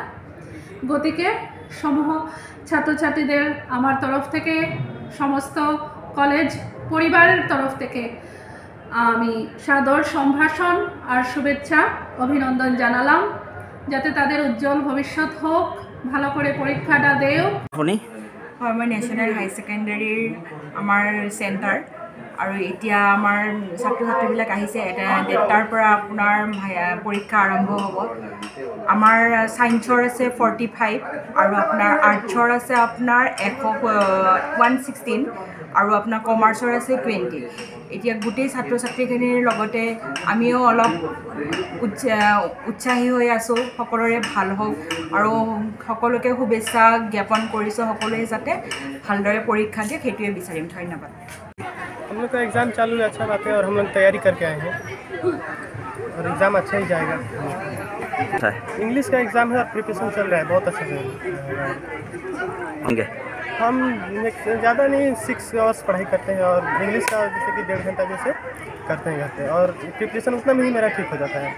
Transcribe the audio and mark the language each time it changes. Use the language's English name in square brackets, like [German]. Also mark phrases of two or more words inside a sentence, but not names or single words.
[Bangla] গতিকে সমূহ ছাত্রছাত্রীদের আমার তরফ থেকে, সমস্ত কলেজ পরিবারের তরফ থেকে আমি সাদর সম্ভাষণ আর শুভেচ্ছা অভিনন্দন জানালাম, যাতে তাদের উজ্জ্বল ভবিষ্যৎ হোক, ভালো করে পরীক্ষাটা দেও। [Assamese] মই ন্যাশনাল হাই সেকেন্ডারিৰ আমাৰ চেণ্টাৰ আৰু এতিয়া আমাৰ ছাত্ৰ ছাত্ৰীবিলাক আহিছে। এটা 1টাৰ পৰা আপোনাৰ পৰীক্ষা আৰম্ভ হ'ব। আমাৰ ছায়েন্সৰ আছে 45 আৰু আপোনাৰ আৰ্টছৰ আছে আপোনাৰ 116 আৰু আপোনাৰ কমাৰ্চৰ আছে 20। এতিয়া গোটেই ছাত্ৰ ছাত্ৰীখিনিৰ লগতে আমিও অলপ উৎসাহী হৈ আছোঁ, সকলোৰে ভাল হওক আৰু সকলোকে শুভেচ্ছা জ্ঞাপন কৰিছোঁ। সকলোৱে যাতে ভালদৰে পৰীক্ষা দিয়ে সেইটোৱে বিচাৰিম। ধন্যবাদ। [Hindi] हम लोग का एग्ज़ाम चालू है, अच्छा बात है, और हम लोग तैयारी करके आए हैं और एग्ज़ाम अच्छा ही जाएगा। इंग्लिश का एग्ज़ाम है और प्रिपरेशन चल रहा है, बहुत अच्छा है। हम ज़्यादा नहीं 6 आवर्स पढ़ाई करते हैं और इंग्लिश का जैसे कि 1.5 घंटा जैसे करते हैं घर पे, और प्रिपरेशन उतना में ही मेरा ठीक हो जाता है।